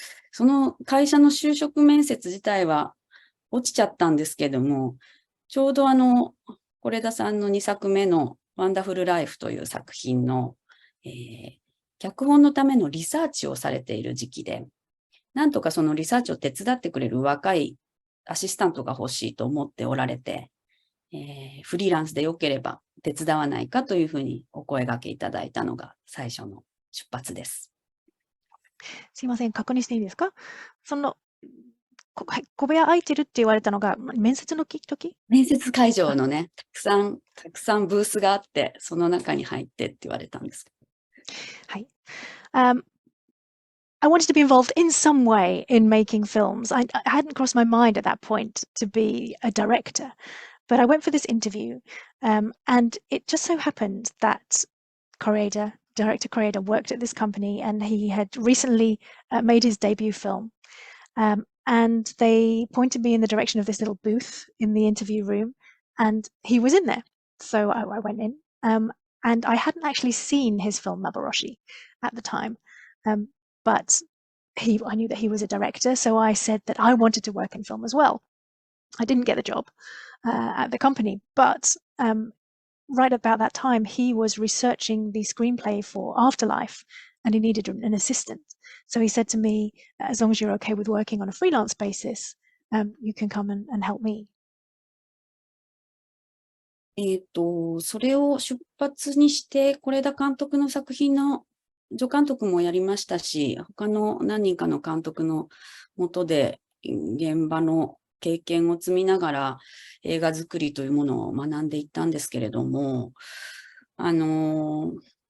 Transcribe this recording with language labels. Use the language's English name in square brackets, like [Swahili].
[Japanese] その会社の就職面接自体は落ちちゃったんですけども、ちょうど是枝さんの2作目のワンダフルライフという作品の、脚本のためのリサーチをされている時期で、なんとかそのリサーチを手伝ってくれる若いアシスタントが欲しいと思っておられて、フリーランスでよければ手伝わないかというふうにお声掛けいただいたのが最初の出発です。すいません、確認していいですか？小部屋空いてるって言われたのが、面接の時？面接会場のね、たくさんブースがあって、その中に入ってって言われたんです。はい。 [English] I wanted to be involved in some way in making films. I hadn't crossed my mind at that point to be a director, but I went for this interview, and it just so happened that director KORE-EDA worked at this company, and he had recently made his debut film. And they pointed me in the direction of this little booth in the interview room, and he was in there. So I went in, and I hadn't actually seen his film Maboroshi at the time. But I knew that he was a director, so I said that I wanted to work in film as well. I didn't get the job at the company, but right about that time, he was researching the screenplay for Afterlife, and he needed an assistant. So he said to me, as long as you're okay with working on a freelance basis, you can come and help me. [Japanese] それを出発にして、是枝監督の作品の助監督もやりましたし、他の何人かの監督の下で現場の経験を積みながら映画作りというものを学んでいったんですけれども、是